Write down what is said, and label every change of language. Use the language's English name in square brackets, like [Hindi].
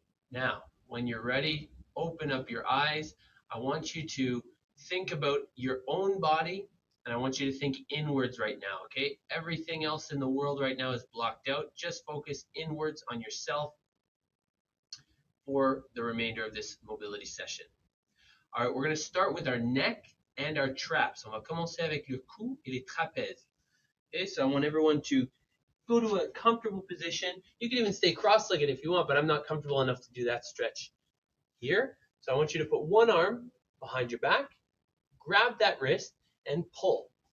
[English] Now, when you're ready, open up your eyes. I want you to think about your own body, and I want you to think inwards right now, okay? Everything else in the world right now is blocked out. Just focus inwards on yourself for the remainder of this mobility session. All right, we're going to start with our neck and our traps. [French] On va commencer avec le cou et les trapèzes. [English] Okay, so I want everyone to go to a comfortable position. You can even stay cross-legged if you want, but I'm not comfortable enough to do that stretch here. So I want you to put one arm behind your back, grab that wrist, and pull.